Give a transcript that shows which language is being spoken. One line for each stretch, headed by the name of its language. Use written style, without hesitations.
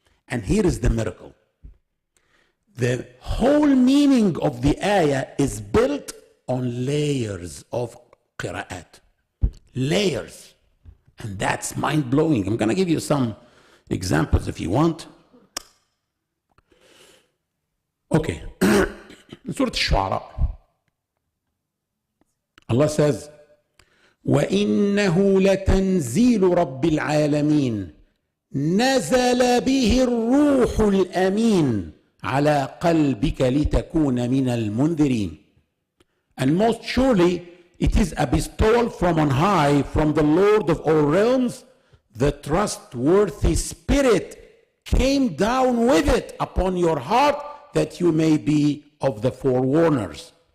English: And here is the miracle. The whole meaning of the ayah is built on layers of qira'at. Layers. And that's mind-blowing. I'm going to give you some examples if you want. Okay. In Surah Al-Shu'ara, Allah says,
Arabic: وَإِنَّهُ لَتَنزِيلُ رَبِّ الْعَالَمِينَ نَزَلَ بِهِ الرُّوحُ الْأَمِينُ عَلَى قَلْبِكَ لِتَكُونَ مِنَ الْمُنذِرِينَ.
English: And most surely it is a bestowal from on high, from the Lord of all realms. The trustworthy Spirit came down with it upon your heart, that you may be of the forewarners.